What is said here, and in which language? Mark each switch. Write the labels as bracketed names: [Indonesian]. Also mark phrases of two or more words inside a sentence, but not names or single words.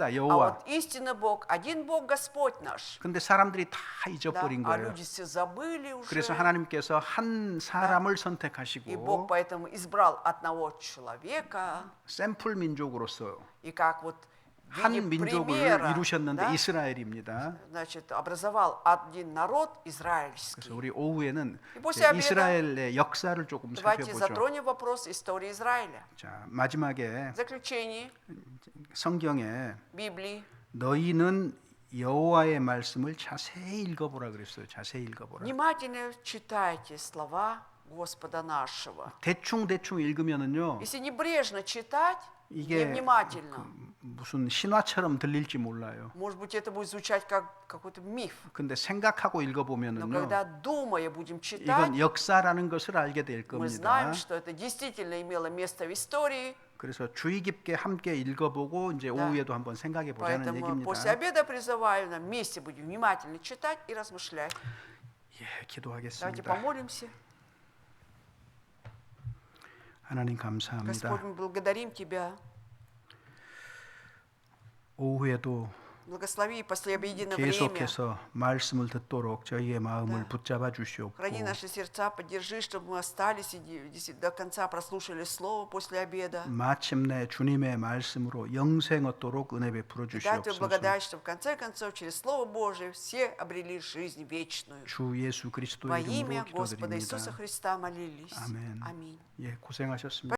[Russian] А [Korean] 여호와. [Russian] вот истинный Бог, один Бог, Господь наш. [Korean] 근데 사람들이 다 [Russian] Да? [Korean] 잊어버린 [Russian] А [Korean] 거예요. [Russian] люди все забыли уже. [Korean] 그래서 하나님께서 한 사람을 [Russian] И Бог [Korean] 선택하시고 [Russian] поэтому избрал одного человека, [Korean] 샘플 민족으로서 [Russian] и как вот в [Korean] 한 [Russian] виде [Korean] 민족을 [Russian] примера, [Korean] 이루셨는데 [Russian] да, [Korean] 이스라엘입니다. [Russian] значит, образовал один народ [Korean] 그래서 [Russian] израильский. [Korean] 우리 오후에는 [Russian] И после обеда [Korean] 이스라엘의 역사를 조금 [Russian] Давайте [Korean] 살펴보죠. [Russian] затронем вопрос истории Израиля. [Korean] 자, 마지막에 [Russian] В заключении [Korean] 성경에 [Russian] Библии [Korean] 너희는 여호와의 말씀을 자세히 읽어보라 그랬어요. 자세히 읽어보라. [Russian] внимательно читайте слова Господа нашего. [Korean] 대충 읽으면은요. [Russian] Если небрежно читать, [Korean] 이게 [Russian] невнимательно, [Korean] 무슨 신화처럼 들릴지 몰라요. [Russian] может быть, это будет звучать как какой-то миф. [Korean] 근데 생각하고 [Russian] Но [Korean] 읽어보면은요. [Russian] когда, думая, будем читать, [Korean] 이건 역사라는 것을 알게 될 [Russian] мы [Korean] 겁니다. [Russian] знаем, что это действительно имело место в истории. [Korean] 그래서 주의 깊게 함께 읽어보고 이제 오후에도 한번 생각해 보자는 [Russian] Поэтому [Korean] 얘기입니다. [Russian] после обеда призываю, на месте будем внимательно читать и размышлять. [Korean] 예, [Russian] Давайте [Korean] 기도하겠습니다. [Russian] помолимся. [Korean] 하나님 감사합니다. [Russian] Господь, мы благодарим Тебя. [Korean] 오후에도 [Russian] Благослови после обеденное время. [Korean] 계속해서 말씀을 듣도록 저희의 마음을 붙잡아 주시옵고 [Russian] Храни наши сердца, поддержи, чтобы мы остались и до конца прослушали Слово после обеда. [Korean] 마침내 주님의 말씀으로 영생 얻도록 은혜 베풀어 [Russian] И дай Тебе [Korean] 주시옵소서. [Russian] благодать, чтобы в конце концов через Слово Божие все обрели жизнь вечную. [Korean] 주 예수 [Russian] Во [Korean] 그리스도의 [Russian] имя [Korean] 이름으로 [Russian] Господа Иисуса [Korean] 기도드립니다. [Russian] Христа молились. [Korean] 아멘. [Russian] Аминь. [Korean] 예, 고생하셨습니다.